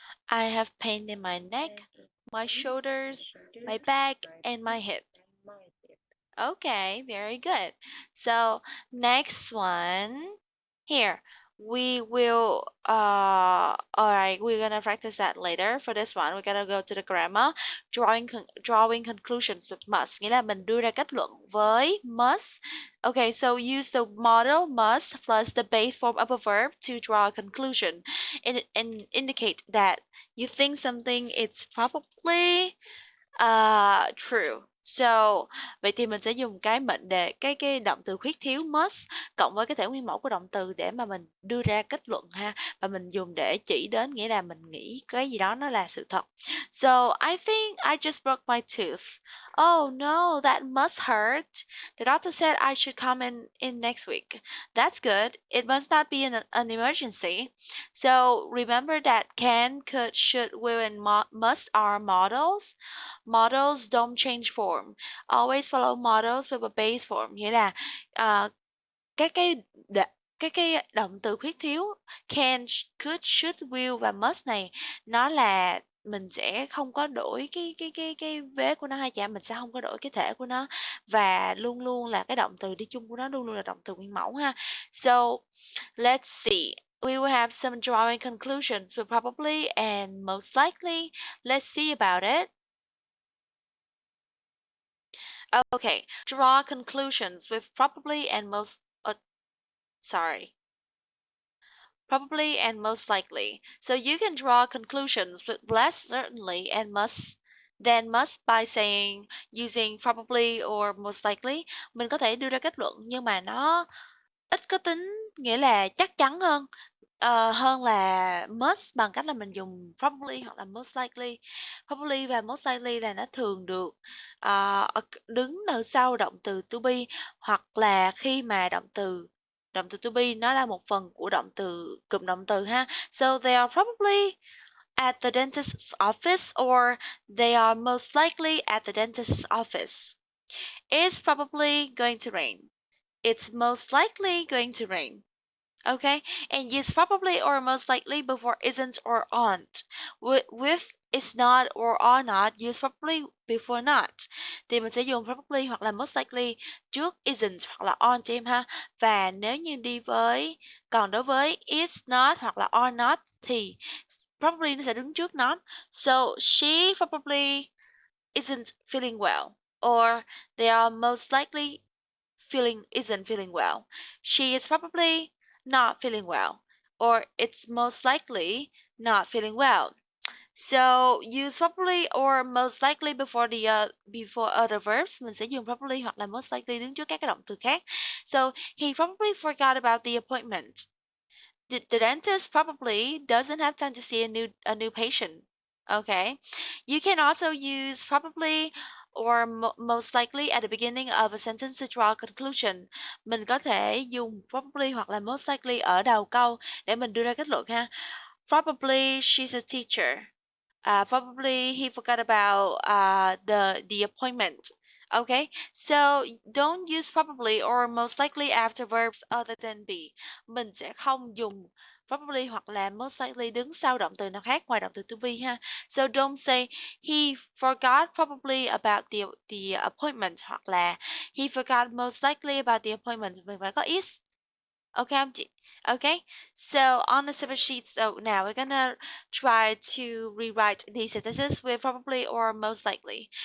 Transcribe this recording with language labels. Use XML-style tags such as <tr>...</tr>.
<en>I have pain in my neck, my shoulders, my back, and my hip. Okay, very good. So next one, here we will all right, we're gonna practice that later. For this one we're gonna go to the grammar. Drawing conclusions with must,</en> <vi>nghĩa là mình đưa ra kết luận với must.</vi> <en>Okay, so use the model must plus the base form of a verb to draw a conclusion and indicate that you think something is probably true.</en> <vi>So, vậy thì mình sẽ dùng cái mệnh đề, cái động từ khuyết thiếu must cộng với cái thể nguyên mẫu của động từ để mà mình đưa ra kết luận ha. Và mình dùng để chỉ đến nghĩa là mình nghĩ cái gì đó nó là sự thật.</vi> <en>So, I think I just broke my tooth. Oh no, that must hurt. The doctor said I should come in next week. That's good. It must not be an emergency. So, remember that can, could, should, will, and must are models. Models don't change form. Always follow models with a base form.</en> <vi>Nghĩa là các cái động từ khuyết thiếu can, could, should, will và must này nó là mình sẽ không có đổi cái vế của nó hai chả, mình sẽ không có đổi cái thể của nó và luôn luôn là cái động từ đi chung của nó luôn luôn là động từ nguyên mẫu ha.</vi> <en>So let's see. We will have some drawing conclusions with probably and most likely. Let's see about it. Okay, draw conclusions with probably and most probably and most likely. So you can draw conclusions with less certainly and must than must by saying using probably or most likely.</en> <vi>Mình có thể đưa ra kết luận nhưng mà nó ít có tính nghĩa là chắc chắn hơn hơn là must bằng cách là mình dùng probably hoặc là most likely. Probably và most likely là nó thường được đứng ở sau động từ to be hoặc là khi mà động từ to be nó là một phần của cụm động từ ha.</vi> <en>So they are probably at the dentist's office or they are most likely at the dentist's office. It's probably going to rain. It's most likely going to rain. Okay, and use probably or most likely before isn't or aren't. With is not or are not, use probably before not.</en> <vi>Thì mình sẽ dùng probably hoặc là most likely trước isn't hoặc là aren't cho em ha. Và nếu như còn đối với is not hoặc là are not thì probably nó sẽ đứng trước not.</vi> <en>So she probably isn't feeling well, or they are most likely isn't feeling well. She is probably not feeling well. or it's most likely not feeling well. So use probably or most likely before other verbs.</en> <vi>Mình sẽ dùng probably hoặc là most likely đứng trước các cái động từ khác.</vi> <en>So he probably forgot about the appointment. The dentist probably doesn't have time to see a new patient. Okay. You can also use probably or most likely at the beginning of a sentence to draw a conclusion.</en> <vi>Mình có thể dùng probably hoặc là most likely ở đầu câu để mình đưa ra kết luận ha.</vi> <en>Probably she's a teacher. Probably he forgot about the appointment. Okay, so don't use probably or most likely after verbs other than be.</en> <vi>Mình sẽ không dùng probably hoặc là most likely đứng sau động từ nào khác ngoài động từ to be ha.</vi> <en>So don't say he forgot probably about the appointment</en> <vi>hoặc là</vi> <en>he forgot most likely about the appointment.</en> <vi>Mình phải có is.</vi> <en>Okay, okay. So on the separate sheet, so now we're gonna try to rewrite these sentences with probably or most likely.</en>